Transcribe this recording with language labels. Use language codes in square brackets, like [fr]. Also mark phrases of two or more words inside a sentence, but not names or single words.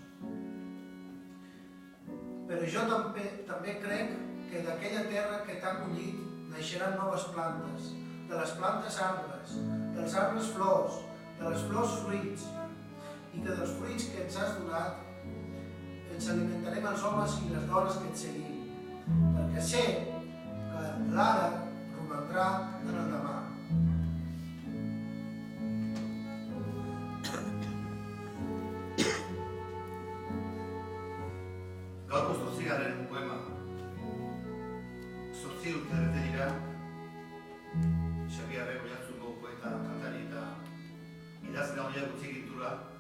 [ca] Però jo també crec que d'aquella terra que t'ha acollit naixeran noves plantes, de les plantes arbres, dels arbres flors, de les flors fruits, i que dels fruits que ens has donat ens alimentarem els homes i les dones que et seguim, perquè sé que l'ara romandrà en el demà. [eu] Gaurko 8. poema. 8 urte bete dira, Xabiarrek Oiartzungo poeta, kantari eta idazle handiak utzi gintura.